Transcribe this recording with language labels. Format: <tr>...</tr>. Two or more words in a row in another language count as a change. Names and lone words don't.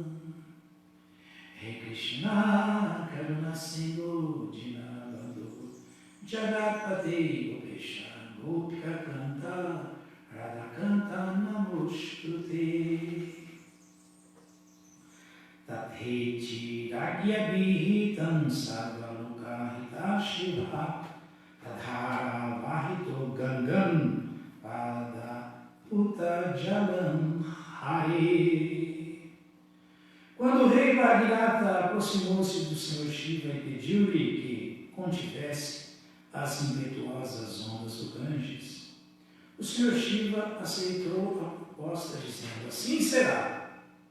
<sa>Hare Krishna Karuna Sindhu Dinabandhu Jagatpate Gopesha Gopika Kanta Radha Kanta Namostute Tatheti Ragyabhitam Sarvaloka Shiva Tadhara Vahito Gangam Pada Puta Jalam Hare.</sa> <pt>Quando o rei Bhagirata aproximou-se do Senhor Shiva e pediu-lhe que contivesse as impetuosas ondas do Ganges, o Senhor Shiva aceitou a proposta, dizendo: assim será.</pt>